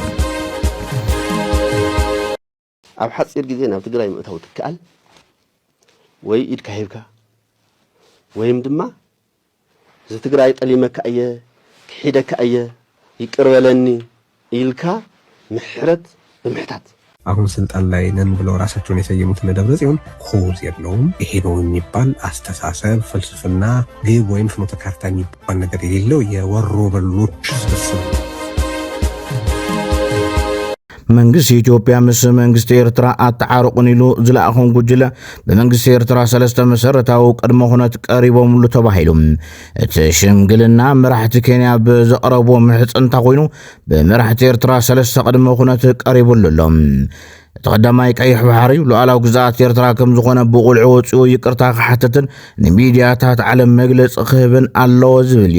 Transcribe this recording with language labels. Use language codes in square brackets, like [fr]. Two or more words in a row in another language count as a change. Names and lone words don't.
[ti] ኣብ ሓጺር ግዜ ናብ ትግራይ ምእታው ትከኣል ወይ ኢድካ ሂብካ ወይም ድማ ዝትግራይ ጠሊመካ እየ ክሒደካ እየ ይቅርበለኒ ኢልካ ምሕረት ብምሕታት [am] አሁን ስልጣን ላይ ነን ብለው ራሳቸውን የሰየሙት ለደብረጽዮን ኮዝ የለውም። ይሄ ነው የሚባል አስተሳሰብ ፍልስፍና ግብ ወይም ፍኖተ ካርታ የሚባል ነገር የሌለው የወሮ በሎች ስብስብ [ti] መንግስት ኢትዮጵያ ምስ መንግስት ኤርትራ አጣዓርቁን ኢሉ ዝላአኹን ጉጅለ በመንግስት ኤርትራ ሰለስተ መሰረታዊ ቅድመ ሁነት ቀሪቦም ሉ ተባሂሉ እቲ ሽምግልና መራሕቲ ኬንያ ብዘቕረቦ ምሕጽንታ ኮይኑ በመራሕቲ ኤርትራ ሰለስተ ቅድመ ሁነት ቀሪቡሎም ተቀዳማይ ቀይሕ ባሕሪ ሉዓላዊ ግዛት ኤርትራ ከም ዝኾነ ብቁልዑ ወጽኡ ይቅርታ ክሓተትን ንሚድያታት ዓለም መግለጽ ክህብን ኣለዎ ዝብል